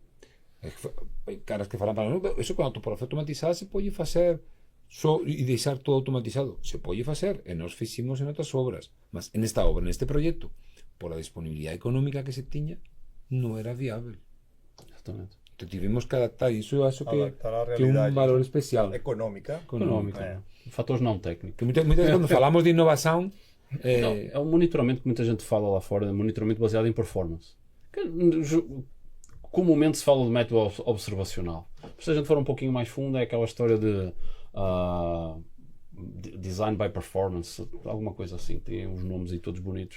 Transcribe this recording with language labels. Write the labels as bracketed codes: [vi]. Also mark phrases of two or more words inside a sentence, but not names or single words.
[gl] Caras que falan para nós, eso con autoporafé automatizada se pode facer e deixar todo automatizado. Se pode facer, e nós fiximos en outras obras, mas en esta obra, neste proxecto, por a disponibilidade económica que se tiña, non era viável. [pt] Exatamente. [gl] Entón, tivemos que adaptar, e iso eu acho que [pt] Adaptar a [gl] é un [pt] realidade [gl] valor especial. [pt] económica. Económica. Fatores não técnicos. Que muitas vezes quando falamos de inovação, Não, é um monitoramento que muita gente fala lá fora, é um monitoramento baseado em performance. Comumente se fala de método observacional. Se a gente for um pouquinho mais fundo, é aquela história de [en] design by performance, [pt] alguma coisa assim, tem uns nomes aí todos bonitos.